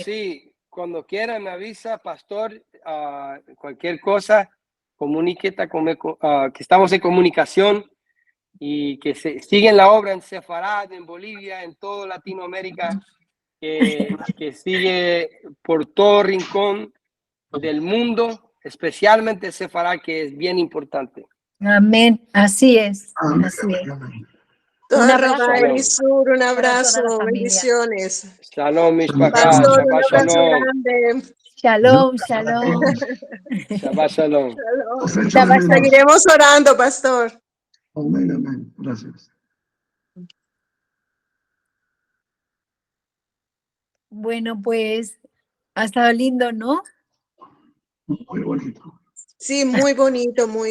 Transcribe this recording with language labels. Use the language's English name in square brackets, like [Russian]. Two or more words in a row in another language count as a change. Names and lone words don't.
[Spanish] sí, cuando quiera me avisa, pastor, cualquier cosa, comuníquete que estamos en comunicación, y que siguen la obra en Sefarad, en Bolivia, en toda Latinoamérica, que sigue por todo rincón del mundo, especialmente Sefarad, que es bien importante. Amén. Así es. Amén. Así es. Amén. Un abrazo. Torra Elisur, un toda la abrazo, familia. bendiciones. Shalom, mis Pastor, papás. Pastor, un [Hebrew] Shabbat [Spanish] abrazo [Hebrew] shalom. [Spanish] grande. [Hebrew] שלום, שלום. שבת שלום. Shalom. [Spanish] Los echo de [Hebrew] Shabbat [Spanish] menos. [Hebrew] shalom. [Spanish] Seguiremos orando, pastor. Amén, amén. Gracias. Bueno, pues ha estado lindo, ¿no? Muy bonito. Sí, muy bonito, muy,